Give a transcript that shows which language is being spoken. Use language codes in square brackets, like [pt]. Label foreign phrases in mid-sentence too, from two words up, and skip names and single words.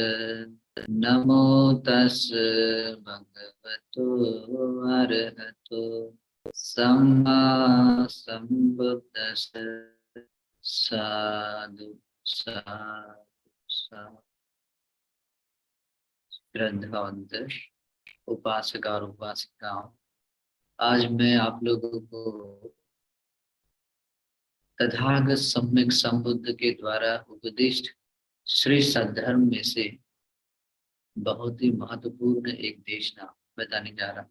[pi] नमो तस्स भगवतो अरहतो सम्मा सम्बुद्दस्स। साधु साधु साधु। [hi] श्रद्धावंत उपासक और उपासिकाओं, आज मैं आप लोगों को तथागत सम्यक संबुद्ध के द्वारा उपदिष्ट श्री सद्धर्म में से बहुत ही महत्वपूर्ण एक देशना बताने जा रहा हूँ।